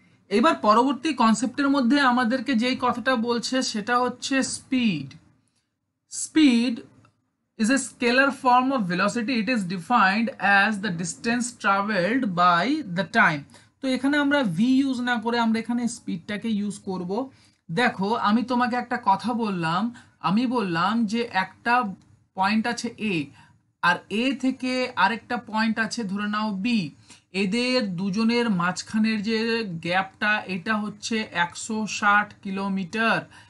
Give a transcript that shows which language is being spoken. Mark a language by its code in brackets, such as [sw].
[bn] এবার পরবর্তী কনসেপ্টের মধ্যে আমাদেরকে যেই কথাটা বলছে সেটা হচ্ছে speed. [en] Speed is a scalar form of velocity. It is defined as the distance traveled by the time. [bn] তো এখানে আমরা v ইউজ না করে আমরা এখানে স্পিডটাকে ইউজ করব। দেখো আমি তোমাকে একটা কথা বললাম, আমি বললাম যে একটা পয়েন্ট আছে a, আর a থেকে আরেকটা পয়েন্ট আছে ধরে নাও b, এদের দুজনের মাঝখানের যে গ্যাপটা এটা হচ্ছে 160 কিলোমিটার।